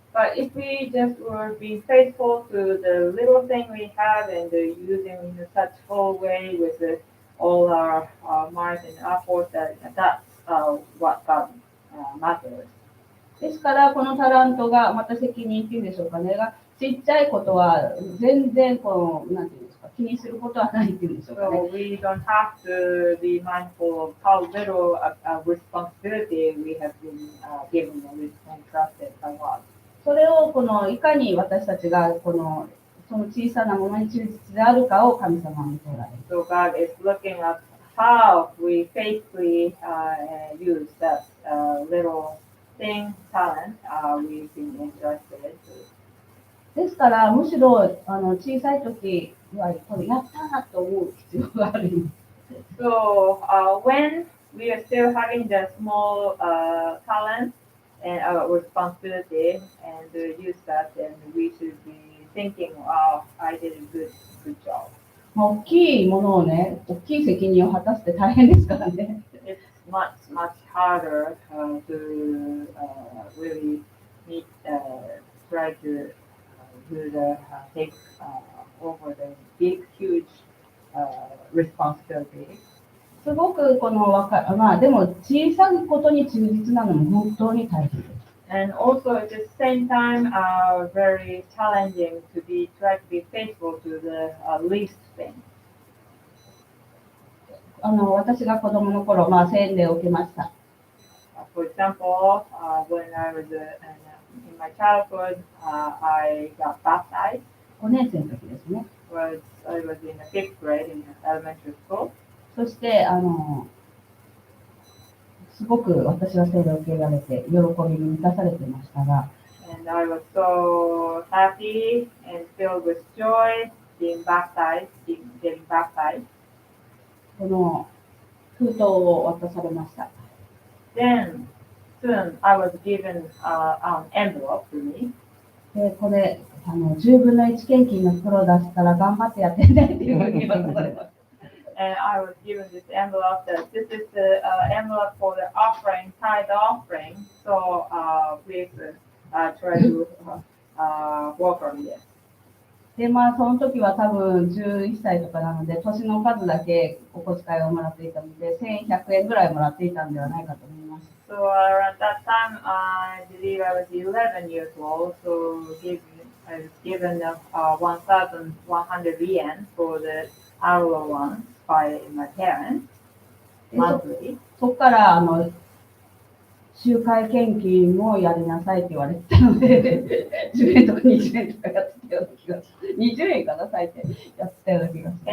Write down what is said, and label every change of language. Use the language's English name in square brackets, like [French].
[English] But if we just were being faithful to the little thing we have and using in such whole way with all our might and effort, that's what God matters. [Japanese] ですから、このタラントが、また責任っていうんでしょうかね、がちっちゃいことは全然なんていうんですか、気にすることはないっていうんでしょうかね。 [English] So we don't have to be mindful of how little responsibility we have been given and entrusted by God. [Japanese] それをいかに私たちがその小さなものに忠実であるかを神様は見ておられる。 [English] So God is looking at how we faithfully use that little thing, talent we've been entrusted to. [Japanese] ですから、むしろ小さい時はこれやったなと思う必要があるんです。 [English] So when we are still having the small talent and responsibility and use that, then we should be thinking, "Wow, I did a good job." [Japanese] 大きいものをね、大きい責任を果たすって大変ですからね。 [English] It's much harder to really meet, try to do the take over the big, huge responsibility. [Japanese] すごくまあでも小さいことに忠実なのも本当に大切です。 [English] And also at the same time, very challenging to try to be faithful to the least thing. [Japanese] 私が子供の頃、まあ洗礼を受けました。 [English] For example, when I was in my childhood, I got baptized. [Japanese] 5年生の時ですね。 [English] I was in the 5th grade in elementary school. [Japanese] そしてすごく私は洗礼を受けられて喜びに満たされていましたが、 [English] And I was so happy and filled with joy getting baptized. [Japanese] この封筒を渡されました。 [English] Then soon I was given an envelope to me. [Japanese] で、これ10分の1献金の袋を出したら頑張ってやってねっていうふうに渡されました。 [English] And I was given this envelope that this is the envelope for the offering, tithe offering. So please try to work on this. [Japanese] で、まあその時は多分11歳とかなので、年の数だけお小遣いをもらっていたので、1100円ぐらいもらっていたんではないかと思います。 [English] So at that time, I believe I was 11 years old. So I was given 1,100 yen for the allowance by my parents monthly. [Japanese] そこから集会献金もやりなさいって言われてたので、10円とか20円とかやってたような気がする。 20円かな、最低やってたような気がする。